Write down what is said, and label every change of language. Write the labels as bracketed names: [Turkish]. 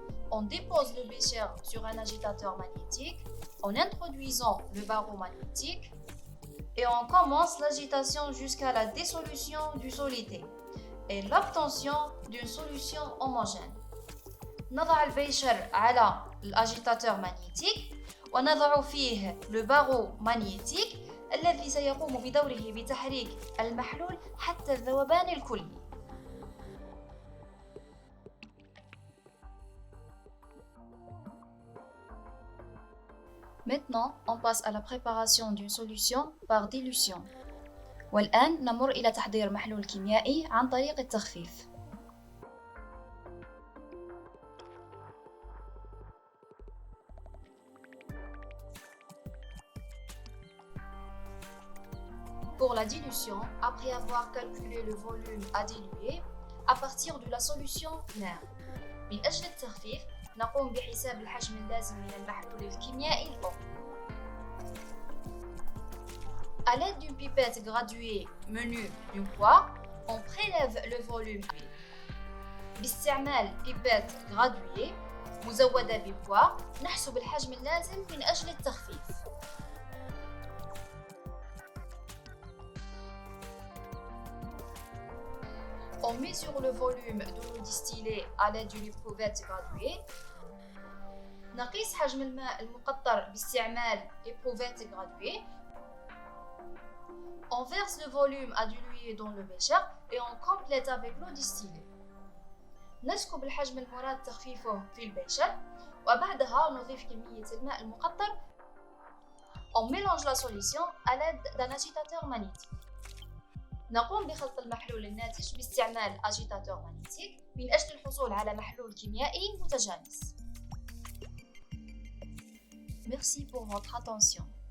[French] On dépose le bécher sur un agitateur magnétique en introduisant le barreau magnétique et on commence l'agitation jusqu'à la dissolution du soluté et l'obtention d'une solution homogène. [Arabic] نضع البيشر على الأجيتاتور magnétique ونضع فيه [French] le barreau magnétique [Arabic] الذي سيقوم بدوره بتحريك المحلول حتى الذوبان الكلي. [French] Maintenant, on passe à la préparation d'une solution par dilution. [Arabic] والآن نمر إلى تحضير محلول كيميائي عن طريق التخفيف. [French] Pour la dilution, après avoir calculé le volume à diluer, à partir de la solution [Arabic] ماء. من أجل التخفيف، نقوم بحساب الحجم اللازم من المحلول الكيميائي الأو. [French] À l'aide d'une pipette graduée menue d'une poire, on prélève le volume. [Arabic] باستعمال pipette graduée مزودة ببوار، نحسب الحجم اللازم من أجل التخفيف. [French] On mesure le volume de l'eau distillée à l'aide d'une éprouvette graduée. [Arabic] نقيس حجم الماء المقطر باستعمال éprouvette graduée. [French] On verse le volume à diluer dans le bécher et on complète avec l'eau distillée. [Arabic] نسكب الحجم المراد تخفيفه في البيشر وبعدها نضيف كمية الماء المقطر. [French] On mélange la solution à l'aide d'un agitateur magnétique. [Arabic] نقوم بخلط المحلول الناتج باستعمال agitateur magnétique من أجل الحصول على محلول كيميائي متجانس. [French] Merci pour votre attention.